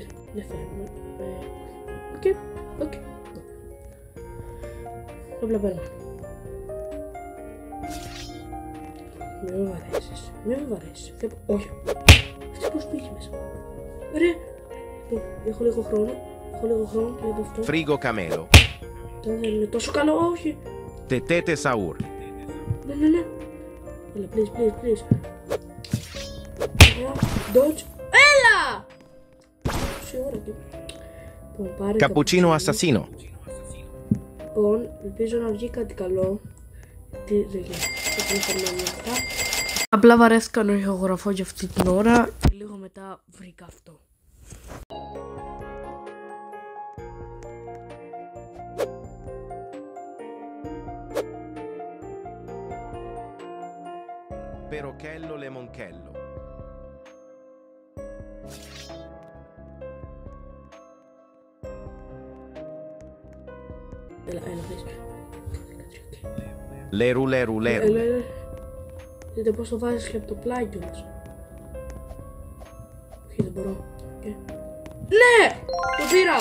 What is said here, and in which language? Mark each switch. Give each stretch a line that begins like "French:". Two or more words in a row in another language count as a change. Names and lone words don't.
Greek: Δεν θέλουμε. Οκ. Απλά παίρνω. Μην με βαρέσεις. Όχι. Αυτή πώς πήγε μέσα. Ρε. Έχω λίγο χρόνο και από αυτό. Frigo camelo. Δεν είναι τόσο καλό, όχι. Tetete saur. Ναι. Έλα, please. Dodge. Έλα! Σίγουρα και... Cappuccino assassino. Λοιπόν, ελπίζω να βγει κάτι καλό. Τι δεν γίνεται. Απλά βαρέθηκα να ηχογραφώ για αυτή την ώρα και λίγο μετά βρήκα αυτό. Perochello lemonchello. Έλα, πες. Leru. Δείτε πώς το βάζεις και από το πλάι κιόλας. Όχι, δεν μπορώ. Ναι! Το πήρα!